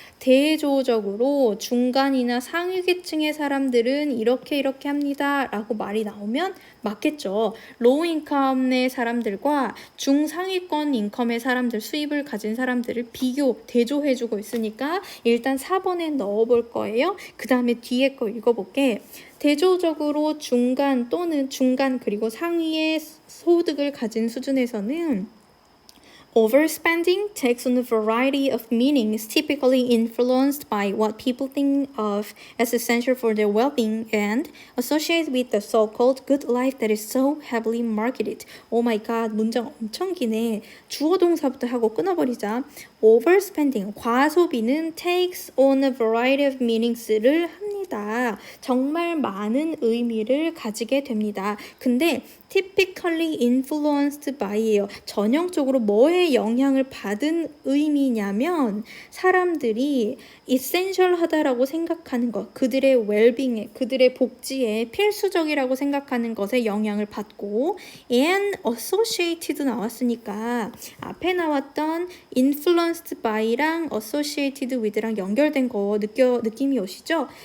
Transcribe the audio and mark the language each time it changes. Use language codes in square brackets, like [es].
[ko] 대조적으로 중간이나 상위 계층의 사람들은 이렇게 합니다 라고 말이 나오면 맞겠죠. 로우 인컴의 사람들과 중상위권 인컴의 사람들, 수입을 가진 사람들을 대조해주고 있으니까 일단 4번에 넣어볼 거예요. 그 다음에 뒤에 거 읽어볼게. 대조적으로 중간 또는 중간 그리고 상위의 소득을 가진 수준에서는 [en] overspending takes on a variety of meanings, typically influenced by what people think of as essential for their well-being and associated with the so-called good life that is so heavily marketed. Oh my god, [ko] 문장 엄청 기네. 주어 동사부터 하고 끊어버리자. overspending, 과소비는 [en] takes on a variety of meanings [ko] 를 합니다. 정말 많은 의미를 가지게 됩니다. 근데 typically influenced by예요. 전형적으로 뭐에 영향을 받은 의미냐면 사람들이 essential하다라고 생각하는 것, 그들의 well-being에, 그들의 복지에 필수적이라고 생각하는 것에 영향을 받고 and associated 나왔으니까 앞에 나왔던 influenced by랑 associated with랑 연결된 거 느낌이 오시죠?